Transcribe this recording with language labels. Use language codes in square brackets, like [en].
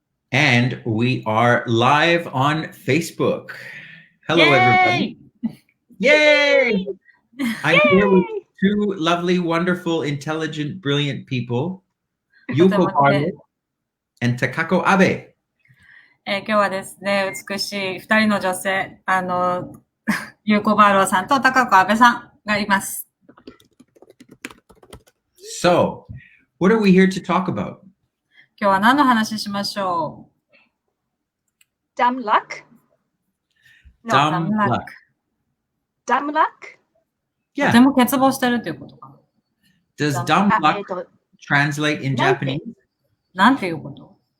[en] And we are live on Facebook. Hello, Yay! everybody. Yay! I'm here with two lovely, wonderful, intelligent, brilliant people, Yuko Paro and Takako Abe. [ja] 今日はですね、美しい二人の女性、ゆうこばろうさんと高子阿部さんがいます。 [en] So, what are we here to talk about? [ja] 今日は何の話しましょう？ [en] Dumb luck? No, dumb luck. Dumb luck? [ja] とても欠乏してるということかな。 [en] Does dumb luck translate in Japanese? [ja] なんていうこと？